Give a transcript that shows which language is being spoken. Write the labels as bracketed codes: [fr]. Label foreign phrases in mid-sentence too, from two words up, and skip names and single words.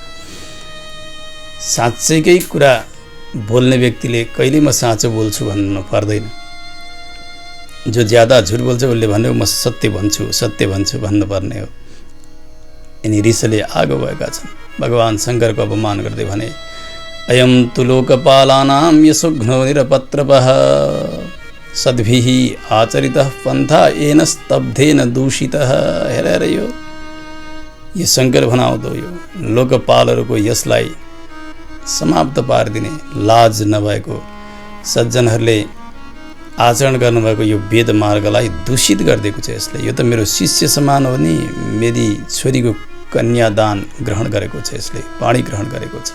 [ne] साँच्चैकै कुरा बोल्ने व्यक्तिले कहिले म साँचो बोल्छु भन्नु पर्दैन। जो ज्यादा झुट बोल्छ उसले भन्यो म सत्य भन्छु भन्नुपर्ने हो। यिनी रिसले आगो भएका छन्। भगवान शङ्करको अपमान गर्दै भने, [sa] अयं तु लोकपालानां यशोघ्नो निरपत्रपः सद्भिः आचरितः पन्था येन स्तब्धेन दूषितः। [ne] हेरेर यो शङ्कर भनाउँदो यो लोकपालहरूको यसलाई समाप्त पारिदिने, लाज नभएको सज्जनहरूले आचरण गर्नुभएको यो वेद मार्गलाई दूषित गरिदिएको छ यसले। यो त मेरो शिष्य समान हो नि, मेरी छोरीको कन्यादान ग्रहण गरेको छ यसले, पाणी ग्रहण गरेको छ।